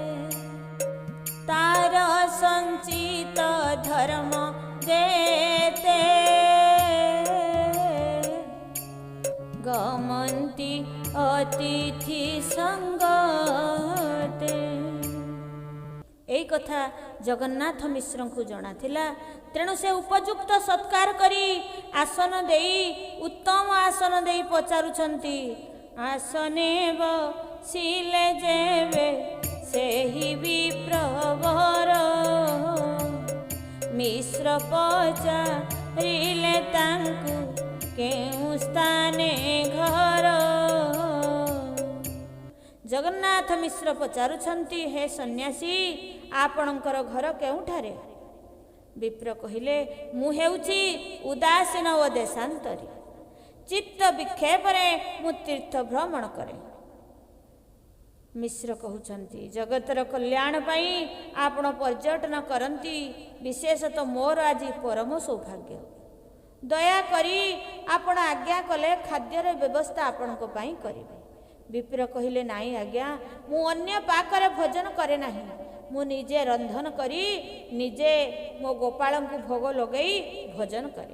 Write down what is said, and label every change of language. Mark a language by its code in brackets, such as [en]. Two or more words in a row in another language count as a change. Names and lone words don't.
[or] ତା'ର ସଞ୍ଚିତ ଧର୍ମ ଯେତେ ଗମନ୍ତି ଅତିଥି ସଙ୍ଗତେ। ଏଇ କଥା ଜଗନ୍ନାଥ ମିଶ୍ରଙ୍କୁ ଜଣା ଥିଲା। ତେଣୁ ସେ ଉପଯୁକ୍ତ ସତ୍କାର କରି ଆସନ ଦେଇ, ଉତ୍ତମ ଆସନ ଦେଇ ପଚାରୁଛନ୍ତି, ଆସନେ ବସିଲେ ଯେବେ ସେହି ବିପ୍ରବର। ମିଶ୍ର ପଚାରିଲେ ତାଙ୍କୁ କେଉଁ ସ୍ଥାନେ ଘର। ଜଗନ୍ନାଥ ମିଶ୍ର ପଚାରୁଛନ୍ତି, ହେ ସନ୍ନ୍ୟାସୀ ଆପଣଙ୍କର ଘର କେଉଁଠାରେ? ବିପ୍ର କହିଲେ, ମୁଁ ହେଉଛି ଉଦାସୀନ ଓ ଦେଶାନ୍ତରୀ। ଚିତ୍ତ ବିକ୍ଷେପରେ ମୁଁ ତୀର୍ଥ ଭ୍ରମଣ କରେ। ମିଶ୍ର କହୁଛନ୍ତି, ଜଗତର କଲ୍ୟାଣ ପାଇଁ ଆପଣ ପର୍ଯ୍ୟଟନ କରନ୍ତି, ବିଶେଷତଃ ମୋର ଆଜି ପରମ ସୌଭାଗ୍ୟ। ଦୟା କରି ଆପଣ ଆଜ୍ଞା କଲେ ଖାଦ୍ୟର ବ୍ୟବସ୍ଥା ଆପଣଙ୍କ ପାଇଁ କରିବେ। ବିପ୍ର କହିଲେ, ନାହିଁ ଆଜ୍ଞା, ମୁଁ ଅନ୍ୟ ପାକରେ ଭୋଜନ କରେ ନାହିଁ। ମୁଁ ନିଜେ ରନ୍ଧନ କରି ନିଜେ ମୋ ଗୋପାଳଙ୍କୁ ଭୋଗ ଲଗାଇ ଭୋଜନ କରେ।